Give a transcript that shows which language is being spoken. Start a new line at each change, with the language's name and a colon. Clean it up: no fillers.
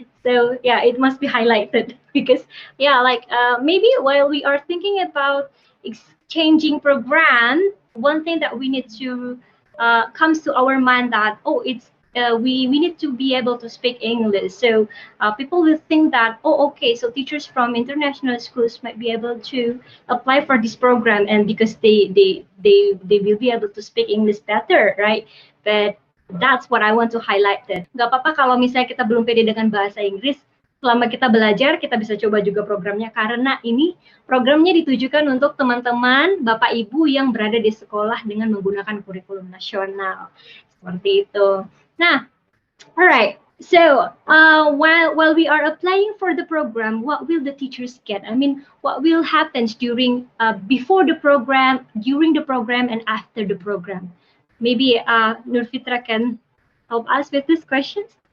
English: So yeah, it must be highlighted because yeah, like maybe while we are thinking about exchanging program, one thing that we need to comes to our mind that it's we need to be able to speak English. So people will think that okay, so teachers from international schools might be able to apply for this program, and because they will be able to speak English better, right? But that's what I want to highlight.
Indonesian: That nggak apa-apa kalau misalnya kita belum pede dengan bahasa Inggris. Selama kita belajar, kita bisa coba juga programnya, karena ini programnya ditujukan untuk teman-teman Bapak Ibu yang berada di sekolah dengan menggunakan kurikulum nasional. Seperti itu. Nah, alright.
English: So, while we are applying for the program, what will the teachers get? I mean, what will happen during, before the program, during the program, and after the program? Maybe Nurfitra can help us with these questions.